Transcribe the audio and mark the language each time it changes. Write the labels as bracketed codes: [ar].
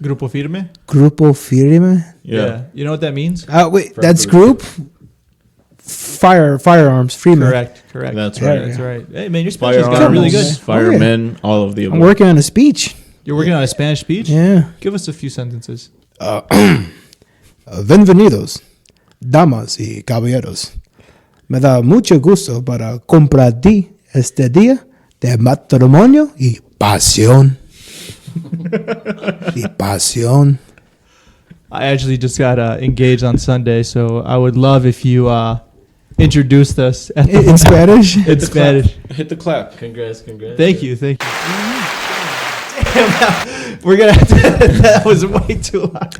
[es] Grupo Firme? Grupo Firme. [en] Yeah. You know what that means? Wait, that's group. Firearms, Freeman. Correct. That's Yeah, right. That's right. Hey, man, your Spanish got Firearms, really good. firemen, all of the above. I'm working on a speech. You're working on a Spanish speech? Yeah. Give us a few sentences. [es] Bienvenidos, damas y caballeros. Me da mucho gusto para compartir este día de matrimonio y pasión. Y pasión. [en] I actually just got engaged on Sunday, so I would love if you introduced us at In Spanish? in Spanish. Hit the clap. Congrats. Thank you. Damn, we're gonna have to. That was way too loud.